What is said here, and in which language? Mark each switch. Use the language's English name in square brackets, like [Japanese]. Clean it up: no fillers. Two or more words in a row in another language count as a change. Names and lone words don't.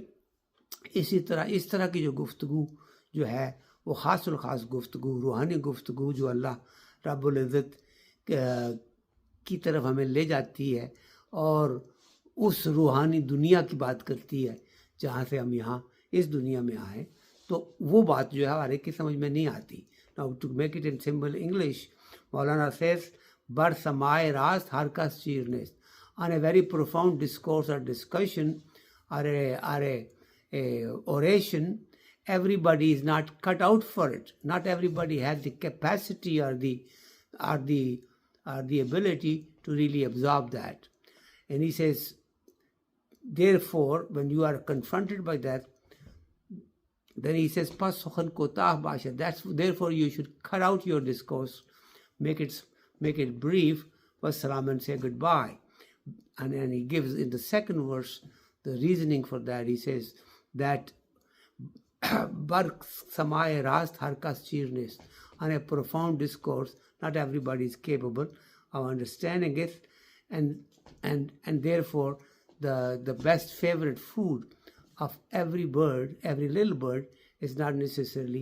[Urdu] اسی طرح اس طرح کی جو گفتگو جو ہے وہ خاص الخاص گفتگو, روحانی گفتگو, جو اللہ رب العزت کی طرف ہمیں لے جاتی ہے اور اس روحانی دنیا کی بات کرتی ہے جہاں سے ہم یہاں اس دنیا میں آئے, تو وہ بات جو ہے ہر ایک کی سمجھ میں نہیں آتی. [English] Now to make it in simple English, Maulana says, [Persian] بر سمای راست هر کس چیر نیست. [English] On a very profound discourse or discussion or a oration, everybody is not cut out for it. Not everybody has the capacity or the ability to really absorb that. And he says, therefore, when you are confronted by that, then he says, [Persian] پس سخن کوتاه باشد. [English] Therefore you should cut out your discourse, make it brief, wassalam, and say goodbye. And then he gives in the second verse the reasoning for that. He says that [Persian] بر سمائے راست ہر کس چیر نیست. [English] On a profound discourse, not everybody is capable of understanding it, and therefore the best favorite food of every bird, every little bird, is not necessarily